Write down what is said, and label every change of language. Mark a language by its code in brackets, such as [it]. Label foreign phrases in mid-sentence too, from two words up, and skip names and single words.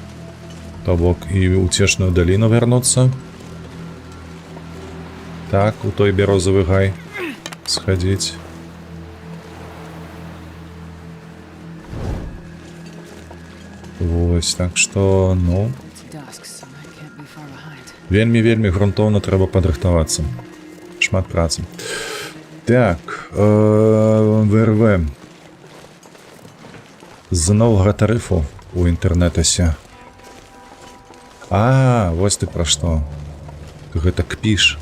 [be] То бок і ў цешную даліну вярнуцца. Так, у той бярозавы гай схадзіць. Вось, так што, ну, [en] It's dusk, so I can't be far behind. [be] вельмі грунтоўна трэба падрыхтавацца. Шмат працы. Так, ВРВ. З новага тарыфу у інтэрнэтэсе. Вось ты пра што. Ты гэта кпіш.